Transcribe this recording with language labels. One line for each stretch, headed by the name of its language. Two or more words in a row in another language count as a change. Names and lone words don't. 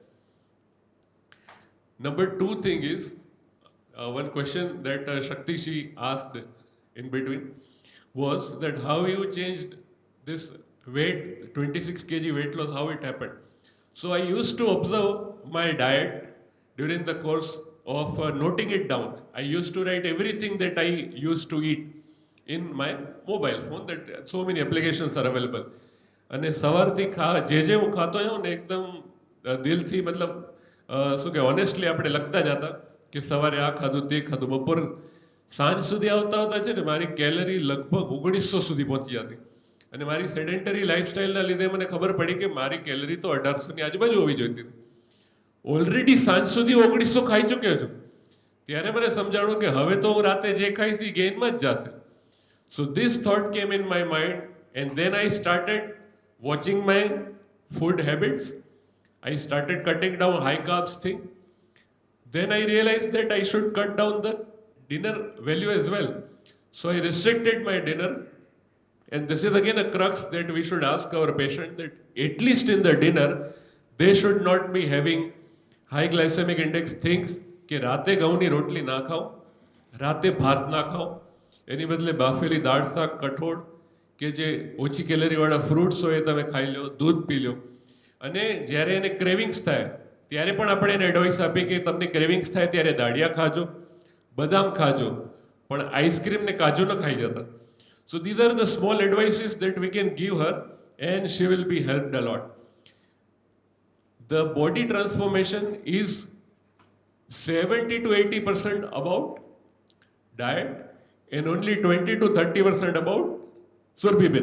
English: Number 2 thing is, one question that Shakti she asked in between was that how you changed this weight, 26 kg weight loss, how it happened. So I used to observe my diet during the course of noting it down. I used to write everything that I used to eat in my mobile phone, that so many applications are available.
Gujarati: અને સવારથી જે હું ખાતો આવ્યો ને એકદમ દિલથી મતલબ શું કે ઓનેસ્ટલી આપણે લખતા જતા કે સવારે આ ખાધું તે ખાધું, બપોર સાંજ સુધી આવતા આવતા છે ને મારી કેલરી લગભગ 1900 સુધી પહોંચી જતી. અને મારી
English: sedentary lifestyle
Gujarati: લીધે મને ખબર પડી કે મારી કેલરી તો 1800ની આજુબાજુ હોવી જોઈતી હતી. ઓલરેડી સાંજ સુધી 1900 ખાઈ ચૂક્યો છું. ત્યારે મને સમજાણું કે હવે તો હું રાતે જે ખાઈશ એ ગેઇનમાં જ જશે.
English: So this thought came in my mind, and then I started watching my food habits. I started cutting down high carbs thing. Then I realized that I should cut down the dinner value as well. So I restricted my dinner. And this is again a crux that we should ask our patient that at least in the dinner, they should not be having high glycemic index things
Gujarati: કે રાતે ઘઉંની રોટલી ના ખાઓ, રાતે ભાત ના ખાઓ, એની બદલે બાફેલી દાળ શાક કઠોળ કે જે ઓછી કેલરીવાળા ફ્રૂટ્સ હોય એ તમે ખાઈ લો, દૂધ પી લો. અને જ્યારે એને ક્રેવિંગ્સ થાય ત્યારે પણ આપણે એને એડવાઇસ આપીએ કે તમને ક્રેવિંગ્સ થાય ત્યારે દાળિયા ખાજો, બદામ ખાજો, પણ આઈસ્ક્રીમ ને કાજુ ન ખાઈ જતા.
English: So these are the small advices that we can give her and she will be helped a lot. The body transformation is 70 to 80% about diet and only 20 to 30% about surbibin.